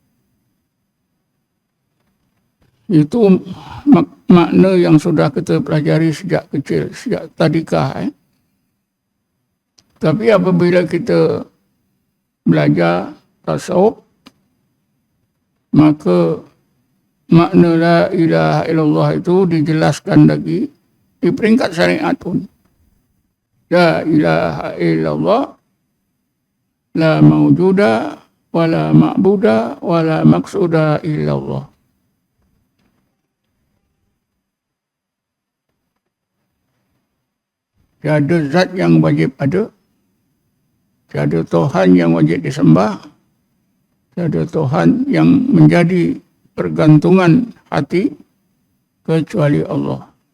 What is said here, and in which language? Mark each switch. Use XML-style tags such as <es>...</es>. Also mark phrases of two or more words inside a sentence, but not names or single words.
<ms>Itu makna yang sudah kita pelajari sejak kecil, sejak tadika. Tapi apabila kita belajar tasawuf, maka makna</ms> <ar>لا إله إلا الله</ar> <ms>itu dijelaskan lagi di peringkat syariat pun.</ms> <ar>لا إله إلا الله، لا موجود، ولا معبود، ولا مقصود إلا الله.</ar> <ms>Tiada zat yang wajib ada, tiada Tuhan yang wajib disembah, tiada Tuhan yang menjadi pergantungan hati kecuali Allah.</ms>